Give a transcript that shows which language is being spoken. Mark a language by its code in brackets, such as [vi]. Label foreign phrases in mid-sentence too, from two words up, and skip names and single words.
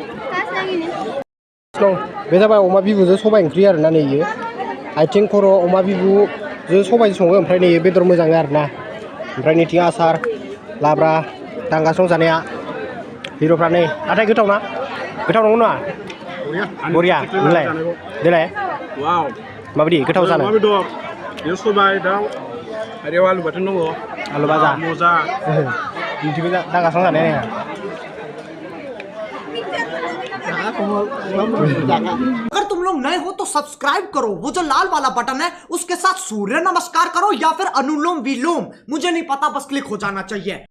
[brx] बे जाबाय अमा बिबुजों सबाय ओंख्रि आरोना नै इयो आथिं खर' अमा बिबुजों सबायजों सङो ओमफ्राय नै बेदर मोजाङै आरोना ओमफ्राय नैथिं आसार लाब्रा दांगासिनो जानाया हिर'फ्रा नै नाथाय गोथाव नंगौ नङा बरिया नोंलाय देलाय वाव माबायदि गोथाव जानो अमा बेदर बेयाव सबाय दाउ आरो आलु बाथोन दङ आलु भाजा मजा बिदिबो दांगासिनो जानाया [hi] अगर तुम लोग नए हो तो सब्सक्राइब करो वो जो लाल वाला बटन है उसके साथ सूर्य नमस्कार करो या फिर अनुलोम विलोम मुझे नहीं पता बस क्लिक हो जाना चाहिए।